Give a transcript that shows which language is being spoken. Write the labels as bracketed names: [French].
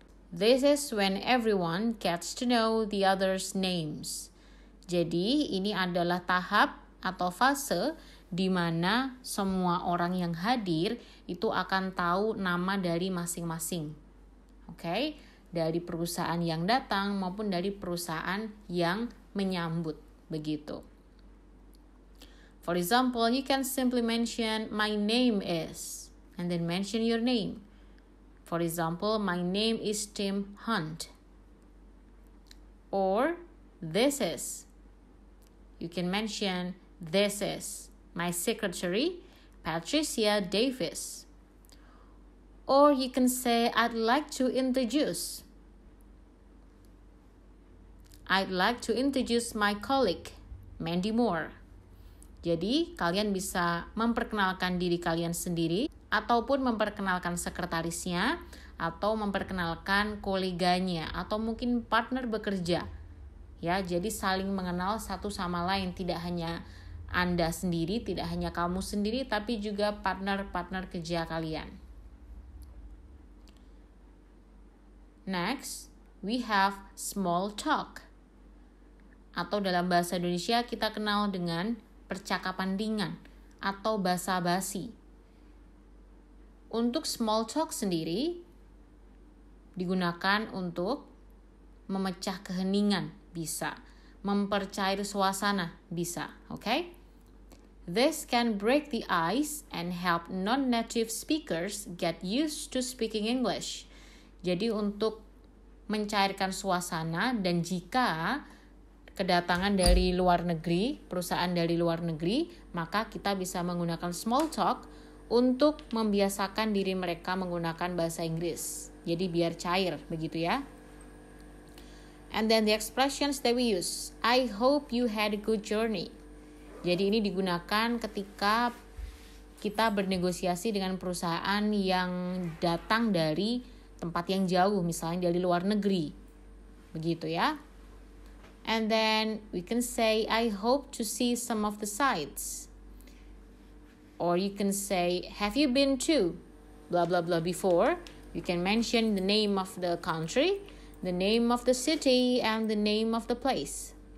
[English] This is when everyone gets to know the other's names. [Indonesian] Jadi ini adalah tahap atau fase di mana semua orang yang hadir itu akan tahu nama dari masing-masing. Oke? Dari perusahaan yang datang maupun dari perusahaan yang menyambut, begitu. [English] For example, you can simply mention my name is, and then mention your name. For example, my name is Tim Hunt. Or this is. You can mention this is my secretary, Patricia Davis. Or you can say I'd like to introduce. I'd like to introduce my colleague, Mandy Moore. [Indonesian] Jadi, kalian bisa memperkenalkan diri kalian sendiri ataupun memperkenalkan sekretarisnya atau memperkenalkan koleganya atau mungkin partner bekerja. Ya, jadi saling mengenal satu sama lain, tidak hanya Anda sendiri, tidak hanya kamu sendiri, tapi juga partner-partner kerja kalian. [English] Next, we have small talk. [Indonesian] Atau dalam bahasa Indonesia kita kenal dengan percakapan ringan atau basa-basi. Untuk small talk sendiri digunakan untuk memecah keheningan, bisa. Mempercair suasana, bisa. Okay? [English] This can break the ice and help non-native speakers get used to speaking English. [Indonesian] Jadi untuk mencairkan suasana, dan jika kedatangan dari luar negeri, perusahaan dari luar negeri, maka kita bisa menggunakan small talk untuk membiasakan diri mereka menggunakan bahasa Inggris. Jadi biar cair, begitu ya. [English] And then the expressions that we use. I hope you had a good journey. [Indonesian] Jadi ini digunakan ketika kita bernegosiasi dengan perusahaan yang datang dari tempat yang jauh, misalnya dari luar negeri. Begitu ya. [English] And then we can say, I hope to see some of the sights. Or you can say, have you been to? blah blah blah before, you can mention the name of the country, the name of the city, and the name of the place.